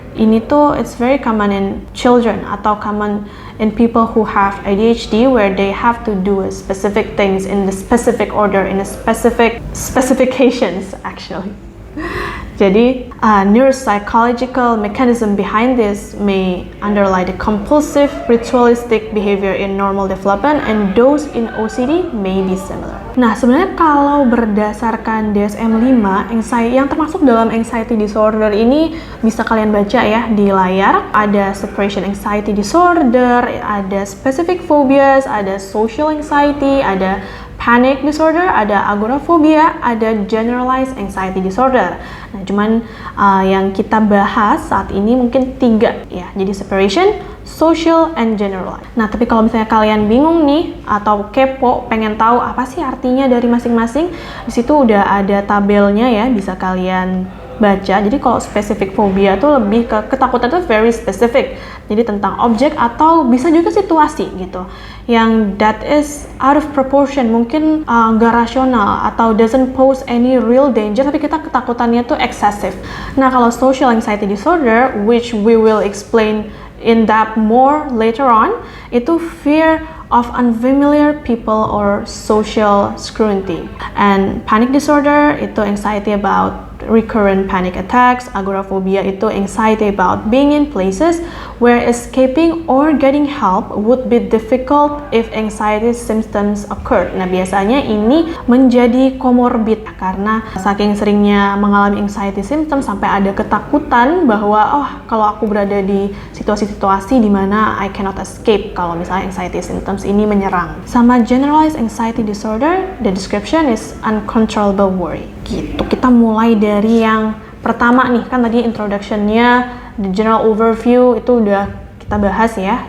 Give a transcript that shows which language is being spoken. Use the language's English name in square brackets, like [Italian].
[Indonesian] Ini tuh [English] it's very common in children [Indonesian] atau [English] common in people who have ADHD, where they have to do specific things in the specific order, in a specific specifications actually. [Indonesian] Jadi, [English] neuropsychological mechanism behind this may underlie the compulsive ritualistic behavior in normal development, and those in OCD may be similar. [Indonesian] Nah, sebenarnya kalau berdasarkan DSM-5, yang termasuk dalam anxiety disorder ini bisa kalian baca ya di layar. Ada separation anxiety disorder, ada specific phobias, ada social anxiety, ada panic disorder, ada agoraphobia, ada generalized anxiety disorder. Nah, cuman yang kita bahas saat ini mungkin 3 ya. Jadi [English] separation, social, and generalized. [Indonesian] Nah, tapi kalau misalnya kalian bingung nih atau kepo, pengen tahu apa sih artinya dari masing-masing, di situ udah ada tabelnya ya, bisa kalian baca. Jadi kalau spesifik fobia itu lebih ke ketakutan itu [English] very specific. [Indonesian] Jadi tentang objek atau bisa juga situasi gitu. Yang [English] that is out of proportion, [Indonesian] mungkin nggak rasional atau [English] doesn't pose any real danger, [Indonesian] tapi kita ketakutannya tuh [English] excessive. [Indonesian] Nah, kalau [English] social anxiety disorder, which we will explain in depth more later on, [Indonesian] itu [English] fear of unfamiliar people or social scrutiny. And panic disorder [Indonesian] itu [English] anxiety about recurrent panic attacks. Agoraphobia [Indonesian] itu [English] anxiety about being in places where escaping or getting help would be difficult if anxiety symptoms occur. [Indonesian] Nah, biasanya ini menjadi komorbid karena saking seringnya mengalami anxiety symptoms sampai ada ketakutan bahwa kalau aku berada di situasi-situasi di mana [English] I cannot escape [Indonesian] kalau misalnya anxiety symptoms ini menyerang. [English] Sama generalized anxiety disorder, the description is uncontrollable worry. [Indonesian] Gitu. Kita mulai dari yang pertama nih, kan tadi introduction-nya, [English] the general overview [Indonesian] itu udah kita bahas ya.